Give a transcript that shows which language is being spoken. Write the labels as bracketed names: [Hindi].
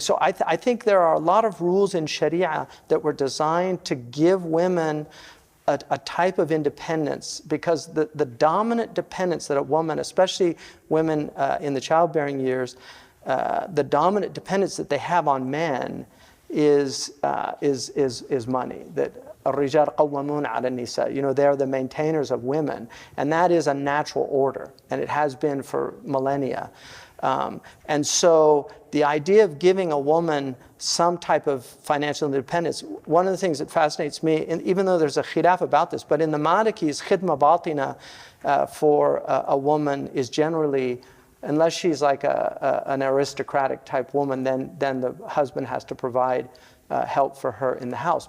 [English] So I think there are a lot of rules in Sharia that were designed to give women a type of independence, because the dominant dependence that a woman, especially women in the childbearing years, the dominant dependence that they have on men is money. That [Arabic] الرجال قوامون على النساء. [English] They're the maintainers of women, and that is a natural order, and it has been for millennia. And so the idea of giving a woman some type of financial independence, one of the things that fascinates me, and even though there's a khilaf about this, but in the Malikis, khidma batina for a woman is generally, unless she's like an aristocratic type woman, then the husband has to provide help for her in the house.